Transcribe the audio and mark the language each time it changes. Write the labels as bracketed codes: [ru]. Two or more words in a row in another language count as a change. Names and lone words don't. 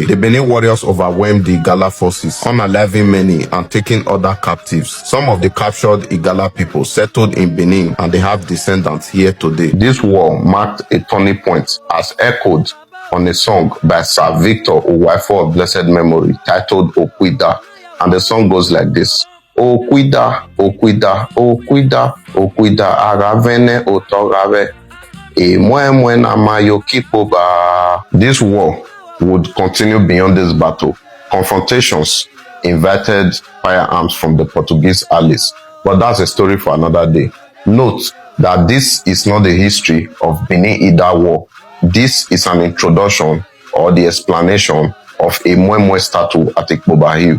[en] The Benin warriors overwhelmed the Igala forces, unaliving many and taking other captives. Some of the captured Igala people settled in Benin and they have descendants here today. This war marked a turning point as echoed on a song by Sir Victor Uwaifo of blessed memory titled Okwida, and the song goes like this. [bin] Okwida, Okwida, Okwida, Okwida, Aravene Otogave, Emwe na Mayo Kipoba. [en] This war would continue beyond this battle. Confrontations invited firearms from the Portuguese allies, but that's a story for another day. Note that this is not the history of Benin-Ida War. This is an introduction or the explanation of a Moi Moi statue at Ikpoba Hill.